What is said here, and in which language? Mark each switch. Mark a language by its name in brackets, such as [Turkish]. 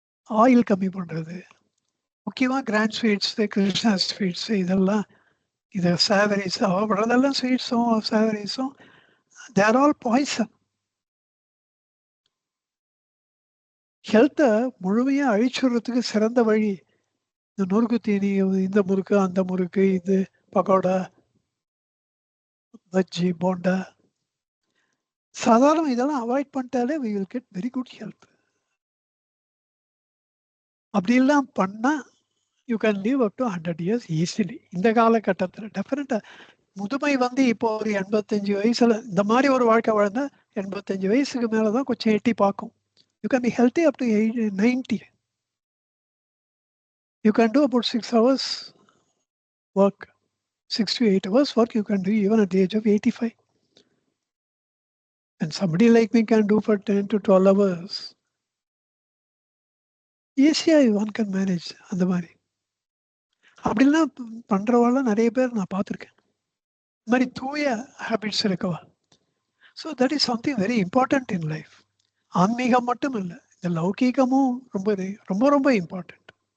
[Tamil] Oil கம்மி பண்ணுறது. முக்கியமாக கிராண்ட் ஸ்வீட்ஸு, கிருஷ்ணா ஸ்வீட்ஸு இதெல்லாம், இது சேவரிஸ் அவப்படுறதெல்லாம் ஸ்வீட்ஸும் சேவரிஸும் [English] They're all poison. [Tamil] ஹெல்த்தை முழுமையாக அழிச்சுடுறதுக்கு சிறந்த வழி இந்த நொறுக்கு தீனி, இந்த முறுக்கு, அந்த முறுக்கு, இது பக்கோடா, பஜ்ஜி, போண்டா. சாதாரண இதெல்லாம் avoid பண்ணிட்டாலே [English] we will get very good health. [Tamil] அப்படியெல்லாம் பண்ணா [English] You can live up to 100 years easily. இந்த காலகட்டத்தில் டெஃபினட்டா முதுமை வந்து இப்போ ஒரு 85 வயசுல இந்த மாதிரி ஒரு வாழ்க்கை வாழ்ந்தா 85 வயசுக்கு மேலதான் கொஞ்சம் எட்டி பார்க்கும். You can be healthy up to 90. You can do about 6 hours work. 6 to 8 hours work you can do even at the age of 85. And somebody like me can do for 10 to 12 hours. ஈஸியா one can manage. [Tamil] அந்த மாதிரி அப்படிலாம் பண்றவாள் நிறைய பேர் நான் பார்த்துருக்கேன். இந்த மாதிரி தூய ஹேபிட்ஸ் இருக்கவா. [English] So that is something very important in life. [Tamil] ஆன்மீகம் மட்டும் இல்லை, இந்த லௌகீகமும் ரொம்ப ரொம்ப ரொம்ப இம்பார்ட்டன்ட்.